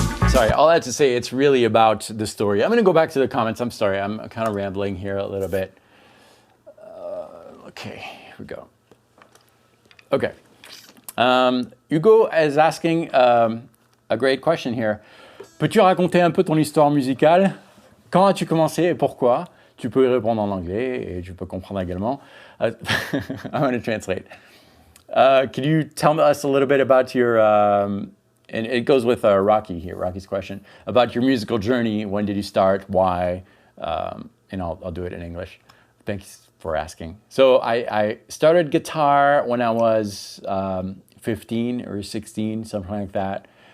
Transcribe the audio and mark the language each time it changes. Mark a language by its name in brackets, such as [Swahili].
[English] Sorry, all that to say, it's really about the story. I'm going to go back to the comments. I'm sorry, I'm kind of rambling here a little bit. Okay, here we go. Okay. Hugo is asking a great question here. [French] Peux-tu raconter un peu ton histoire musicale? Quand as-tu commencé et pourquoi? Tu peux y répondre en anglais et tu peux comprendre également. [English] I'm going to translate. Could you tell us a little bit about your... and it goes with Rocky here, Rocky's question, about your musical journey. When did you start? Why? And I'll do it in English. Thanks for asking. So I started guitar when I was 15 or 16, something like that.